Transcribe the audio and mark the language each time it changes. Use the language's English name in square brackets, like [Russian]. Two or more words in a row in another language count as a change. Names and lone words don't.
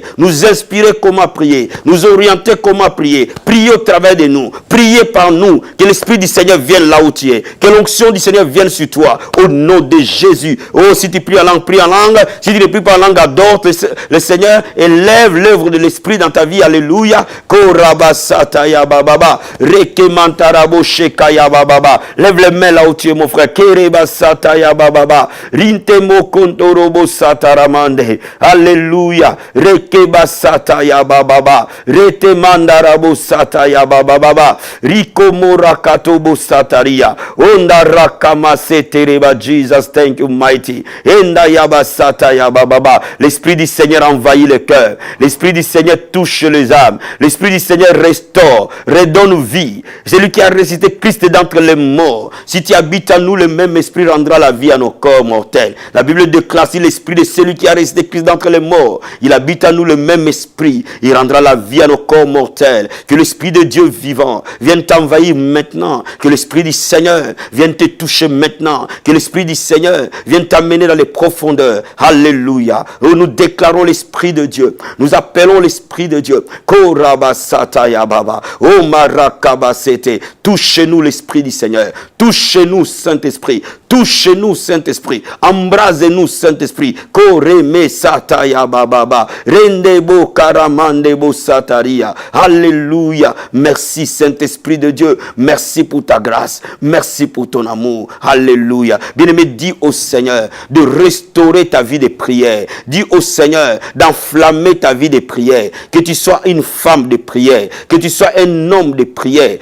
[French] Nous inspirer comment prier. Nous orienter comment prier. Prier au travers de nous. Prier par nous. Que l'Esprit du Seigneur vienne là où tu es. Que l'onction du Seigneur vienne sur toi. Au nom de Jésus. Oh, si tu pries en langue, prie en langue. Si tu ne pries pas en langue, adore le Seigneur. Élève l'œuvre de l'Esprit dans ta vie. Alléluia. Korabasata ya bababa. Rekemantarabo sheka ya bababa. Lève les mains là où tu es, mon frère. Kerebasata ya bababa. Rintemo kontorobo sataramande. Alléluia. Rekebasata ya bababa. Retemandarabo sata ya bababa. Rikomora katobo sataria. Onda rakama setereba. [English] Jesus, thank you, mighty. Enda yabasata ya bababa. [French] L'Esprit du Seigneur envahit le cœur. L'Esprit du Seigneur touche les âmes. L'Esprit du Seigneur restaure, redonne vie. C'est lui qui a ressuscité Christ d'entre les morts. Si tu habites en nous, le même Esprit rendra la vie à nos corps mortels. La Bible déclare si l'Esprit de celui qui a ressuscité Christ d'entre les morts, il habite en nous le même Esprit. Il rendra la vie à nos corps mortels. Que l'Esprit de Dieu vivant vienne t'envahir maintenant. Que l'Esprit du Seigneur vienne te toucher maintenant. Que l'Esprit du Seigneur vienne t'amener dans les profondeurs. Alléluia. Oh, nous déclarons l'Esprit de Dieu. Nous appelons l'Esprit de Dieu. Korabasata ya baba. Oh marakabasete. Touchez-nous l'Esprit du Seigneur. Touchez-nous Saint-Esprit. Touchez-nous Saint-Esprit. Embrasez-nous Saint-Esprit. Koreme sata ya baba. Rendebo karamandebo sataria. Alléluia. Merci Saint-Esprit de Dieu. Merci pour ta grâce. Merci pour ton amour. Alléluia. Bien-aimé, dis au Seigneur de restaurer ta vie de prière. Dis au Seigneur d'enflammer ta vie de prière. Que tu sois une femme de prière. Que tu sois un homme de prière.